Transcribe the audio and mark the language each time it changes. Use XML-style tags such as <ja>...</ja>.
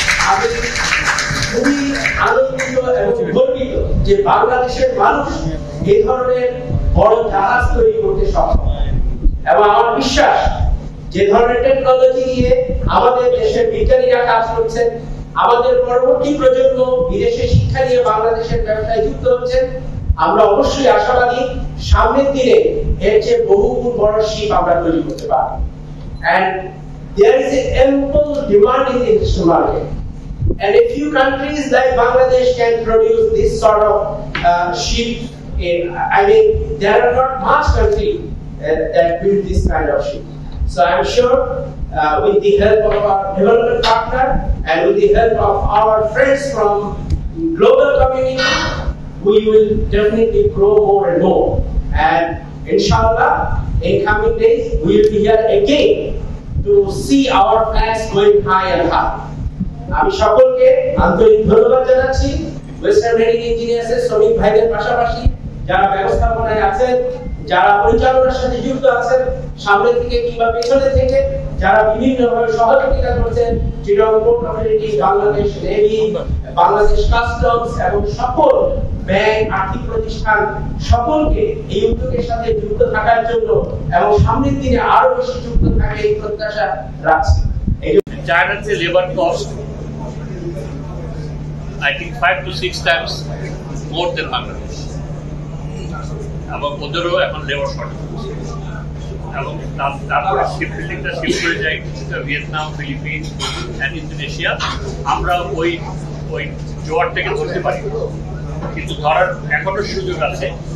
<bn>আমি খুবই আনন্দিত এবং গর্বিত যে বাংলাদেশের মানুষ এই ধরনের বড় জাহাজ তৈরি করতে সক্ষম, এবং আমার বিশ্বাস যে ধরনের টেকনোলজি নিয়ে আমাদের দেশের বিজ্ঞানীরা কাজ করছেন, আমাদের পরবর্তী প্রজন্ম বিদেশে শিক্ষা নিয়ে বাংলাদেশের ব্যবসায় যুক্ত হচ্ছেন, আমরা অবশ্যই আশাবাদী সামনের দিনে এর চেয়ে বহুগুণ বড় শিপ আমরা তৈরি করতে পারব।</bn> <en>And there is an ample demand in the international market. And a few countries like Bangladesh can produce this sort of ship. I mean, there are not much countries that build this kind of ship. So I'm sure with the help of our development partner and with the help of our friends from global community, we will definitely grow more and more. And inshallah, in coming days, we will be here again to see our flags going high and high.</en> <bn>আমি সকলকে আন্তরিক ধন্যবাদ জানাচ্ছি। Western heading ইঞ্জিনিয়ার্সের শ্রমিক ভাইদের পাশাপাশি যারা ব্যবস্থাপনায় আছেন, যারা পরিচালনার সাথে যুক্ত আছেন, সামনে থেকে কিংবা পেছনে থেকে যারা বিভিন্নভাবে সহযোগিতা করছেন, Chittagong port authority, Bangladesh navy, Bangladesh customs এবং সকল ব্যাংক, আর্থিক প্রতিষ্ঠান, সকলকে এই উদ্যোগের সাথে যুক্ত থাকার জন্য এবং সামনের দিনে আরো বেশি যুক্ত থাকে এই প্রত্যাশা রাখছি।</bn> <en>China's labor cost, I think 5 to 6 times more than Bangladesh.</en> <bn>এবং ওদেরও এখন লেবার শর্টেজ হচ্ছে, এবং তারপরে শিপ বিল্ডিংটা শিফট করে যায় ভিয়েতনাম, ফিলিপিন্স অ্যান্ড ইন্দোনেশিয়া। আমরা ওই জোয়ার থেকে ধরতে পারি, কিন্তু ধরার এখনো সুযোগ আছে।</bn>